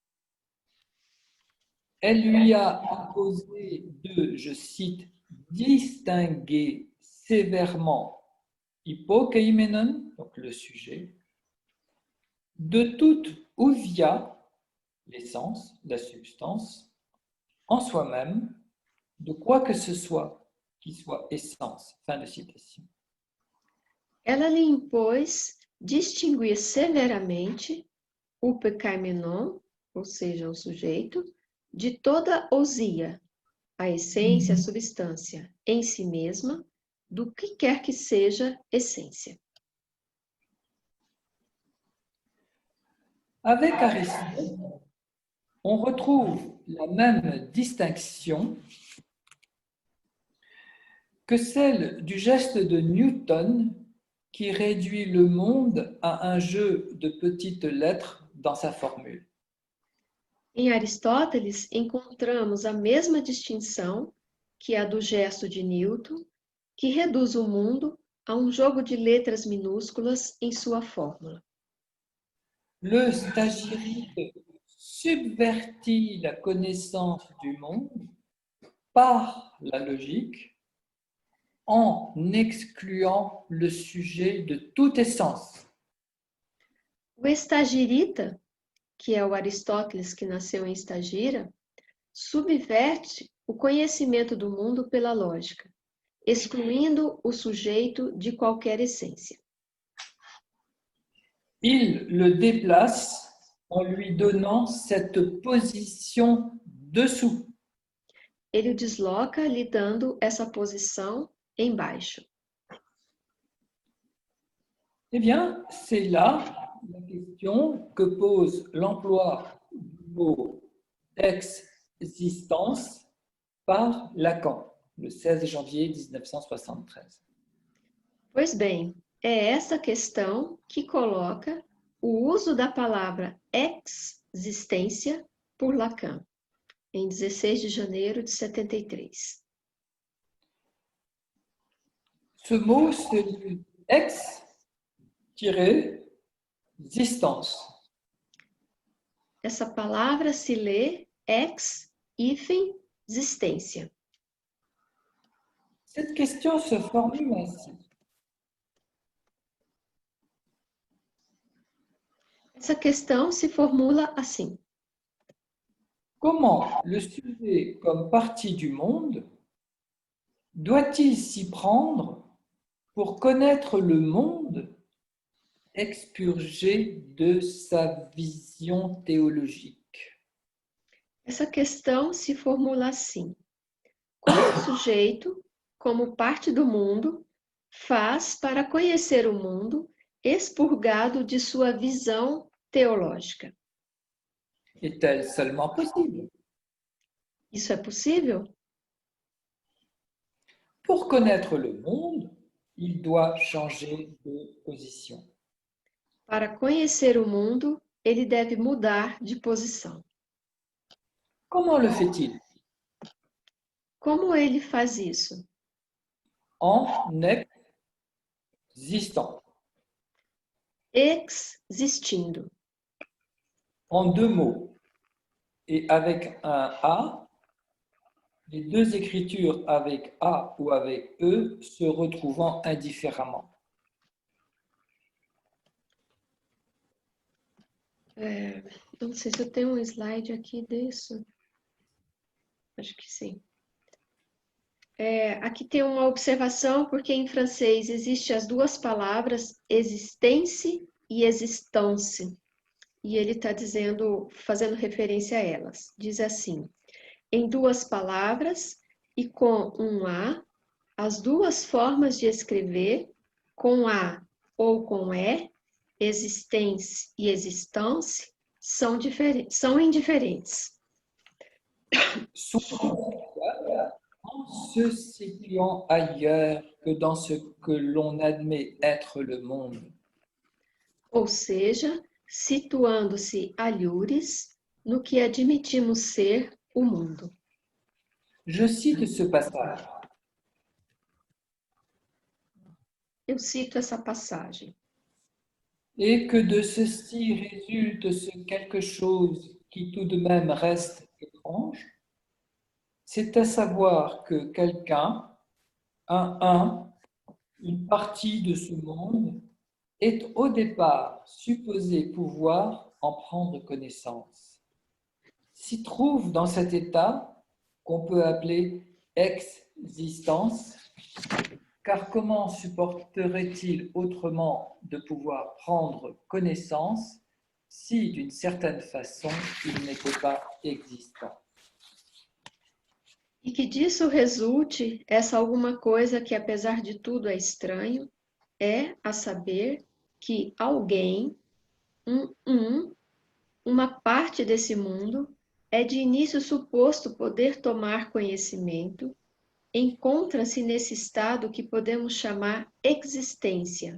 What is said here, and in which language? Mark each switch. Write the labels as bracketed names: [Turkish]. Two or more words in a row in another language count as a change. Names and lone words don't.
[French] Elle lui a imposé de, je cite, distinguer sévèrement hypokeimenon, donc le sujet, de toute ouvia, l'essence, la substance, en soi-même, de quoi que ce soit qui soit essence. Fin de citation. [Portuguese] Ela lhe impôs distinguir severamente o pecaimenon, ou seja, o sujeito, de toda ousia, a essência, a substância, em si mesma, do que quer que seja essência. [French] Avec Aristote, on retrouve la même distinction que celle du geste de Newton qui réduit le monde à un jeu de petites lettres dans sa formule. [Portuguese] Em Aristóteles, encontramos a mesma distinção que a do gesto de Newton, que reduz o mundo a um jogo de letras minúsculas em sua fórmula. [French] Le stagirite subvertit la connaissance du monde par la logique en excluant le sujet de toute essence. [Portuguese] O estagirita, que é o Aristóteles que nasceu em Estagira, subverte o conhecimento do mundo pela lógica, excluindo o sujeito de qualquer essência. [French] Il le déplace en lui donnant cette position dessous. [Portuguese] Ele o desloca lhe dando essa posição embaixo. [French] Eh bien, c'est là la question que pose l'emploi du mot existence par Lacan, le 16 janvier 1973. [Portuguese] Pois bem, é essa questão que coloca o uso da palavra existência por Lacan, em 16 de janeiro de 73. [French] Ce mot se lit ex-existence. [Portuguese] Essa palavra se lê existência. [French] Cette question se formule ainsi. [Portuguese] Essa questão se formula assim: [French] Comment le sujet comme partie du monde doit-il s'y prendre pour connaître le monde expurgé de sa vision théologique? [Portuguese] Essa questão se formula assim: como o sujeito, como parte do mundo, faz para conhecer o mundo expurgado de sua visão teológica? [French] Est-elle seulement possible? [Portuguese] Isso é possível? [French] Pour connaître le monde, il doit changer de position. [Portuguese] Para conhecer o mundo, ele deve mudar de posição. [French] Comment le fait-il? [Portuguese] Como ele faz isso? [French] En existant. [Portuguese] Existindo. [French] En deux mots et avec un A, les deux écritures avec A ou avec E se retrouvant indifféremment. [Portuguese] Não sei se eu tenho um slide aqui disso. Acho que sim. Aqui tem uma observação, porque em francês existem as duas palavras existence e existence. E ele está dizendo, fazendo referência a elas. Diz assim: em duas palavras e com um A, as duas formas de escrever, com A ou com E, existence e existence, são indiferentes. [French] En se situant ailleurs que dans ce que l'on admet être le monde. [Portuguese] Ou seja, situando-se alhures no que admitimos ser o mundo. [French] Je cite ce passage. [Portuguese] Eu cito essa passagem. [French] Et que de ceci résulte ce quelque chose qui tout de même reste étrange, c'est à savoir que quelqu'un, une partie de ce monde, est au départ supposé pouvoir en prendre connaissance. S'y trouve dans cet état qu'on peut appeler existence, car comment supporterait-il autrement de pouvoir prendre connaissance si, d'une certaine façon, il n'était pas existant? [Portuguese] E que disso resulte essa alguma coisa que, apesar de tudo, é estranho, a saber que alguém, uma parte desse mundo, é de início suposto poder tomar conhecimento, encontra-se nesse estado que podemos chamar existência.